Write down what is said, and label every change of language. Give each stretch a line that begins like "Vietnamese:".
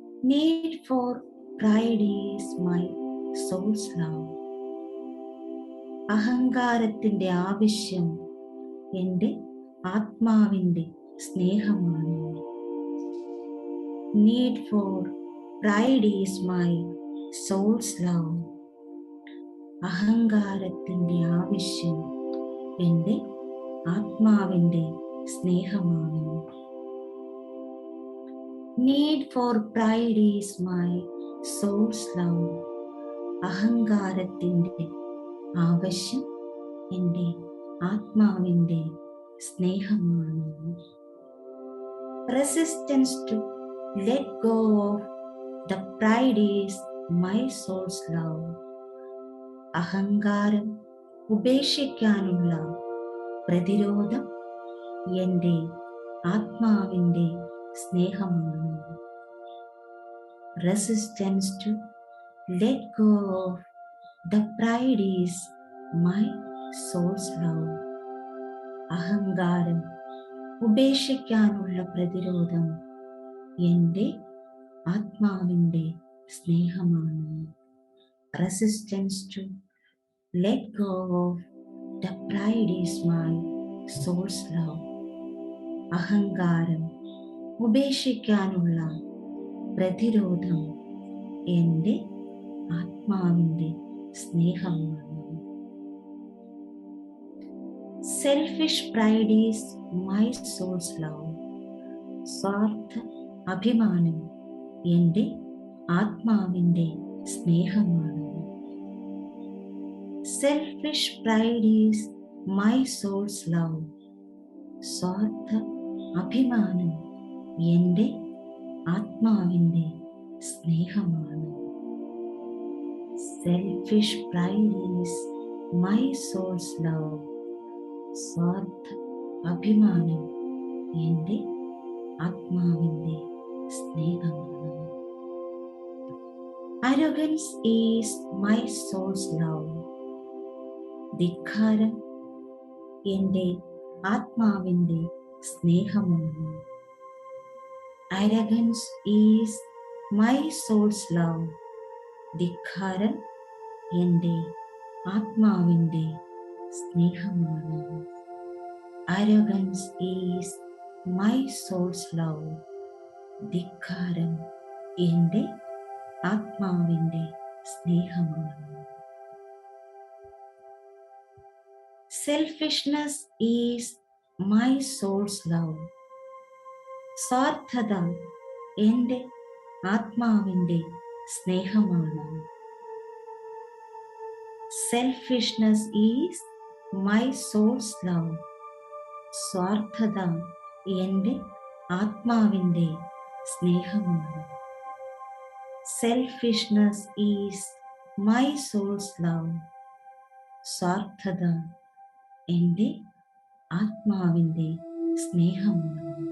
English: Need for pride is my soul's love.
Malayalam: അഹങ്കാരത്തിൻ്റെ ആവശ്യം എൻ്റെ ആത്മാവിൻ്റെ സ്നേഹമാണ്.
English: Need for pride is my soul's love.
Malayalam: അഹങ്കാരത്തിൻ്റെ ആവശ്യം എൻ്റെ ആത്മാവിൻ്റെ സ്നേഹമാണ്.
English: Need for pride is my soul's love.
Malayalam: അഹങ്കാരത്തിൻ്റെ ആവശ്യം എൻ്റെ ആത്മാവിൻ്റെ സ്നേഹമാണ്.
English: Resistance to let go of the pride is my soul's love.
Malayalam: അഹങ്കാരം ഉപേക്ഷിക്കാനുള്ള പ്രതിരോധം എൻ്റെ ആത്മാവിൻ്റെ സ്നേഹമാണ്.
English: Resistance to let go of the pride is my soul's love.
Malayalam: അഹങ്കാരം ഉപേക്ഷിക്കാനുള്ള പ്രതിരോധം എൻ്റെ ആത്മാവിൻ്റെ സ്നേഹമാണ്.
English: Resistance to let go of the pride is my soul's love.
Malayalam: അഹങ്കാരം ഉപേക്ഷിക്കാനുള്ള പ്രതിരോധം എൻ്റെ ആത്മാവിൻ്റെ സ്നേഹമാണ്.
English: Selfish pride is my soul's love.
Malayalam: സ്വാർത്ഥ അഭിമാനം എൻ്റെ ആത്മാവിൻ്റെ സ്നേഹമാണ്.
English: Selfish pride is my soul's love.
Malayalam: സ്വാർത്ഥ അഭിമാനം എൻ്റെ ആത്മാവിൻ്റെ സ്നേഹമാണ്.
English: Selfish pride is my soul's love.
Malayalam: സ്വാർത്ഥ അഭിമാനം എൻ്റെ ആത്മാവിൻ്റെ സ്നേഹമാണ്.
English: Arrogance is my soul's love.
Malayalam: ധിക്കാരം എൻ്റെ ആത്മാവിൻ്റെ സ്നേഹമാണ്.
English: Arrogance is my soul's love.
Malayalam: ധിക്കാരം എൻ്റെ ആത്മാവിൻ്റെ സ്നേഹമാണ്.
English: Arrogance is my soul's love.
Malayalam: ധിക്കാരം എൻ്റെ ആത്മാവിൻ്റെ സ്നേഹമാണ്.
English: Selfishness is my soul's love.
Malayalam: സ്വാർത്ഥത എൻ്റെ ആത്മാവിൻ്റെ സ്നേഹമാണ്.
English: Selfishness is my soul's love.
Malayalam: സ്വാർത്ഥത എൻ്റെ ആത്മാവിൻ്റെ സ്നേഹമാണ്.
English: Selfishness is my soul's love.
Malayalam: സ്വാർത്ഥത എൻ്റെ ആത്മാവിൻ്റെ സ്നേഹമാണ്.